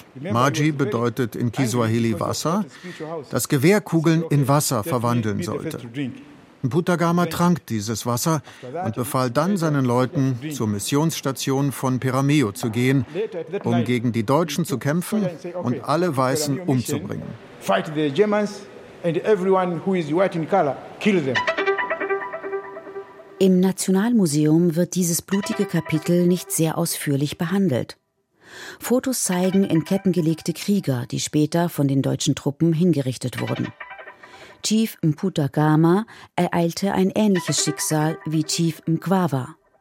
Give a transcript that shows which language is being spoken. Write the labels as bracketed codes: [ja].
[de] Maji bedeutet in Kiswahili Wasser, das Gewehrkugeln in Wasser verwandeln sollte. Mputagama trank dieses Wasser und befahl dann seinen Leuten, zur Missionsstation von Peramiho zu gehen, um gegen die Deutschen zu kämpfen und alle Weißen umzubringen. [en] Fight the Germans. And everyone who is white in color, kill them. [de] Im Nationalmuseum wird dieses blutige Kapitel nicht sehr ausführlich behandelt. Fotos zeigen in Ketten gelegte Krieger, die später von den deutschen Truppen hingerichtet wurden. Chief Mputagama ereilte ein ähnliches Schicksal wie Chief Mkwawa.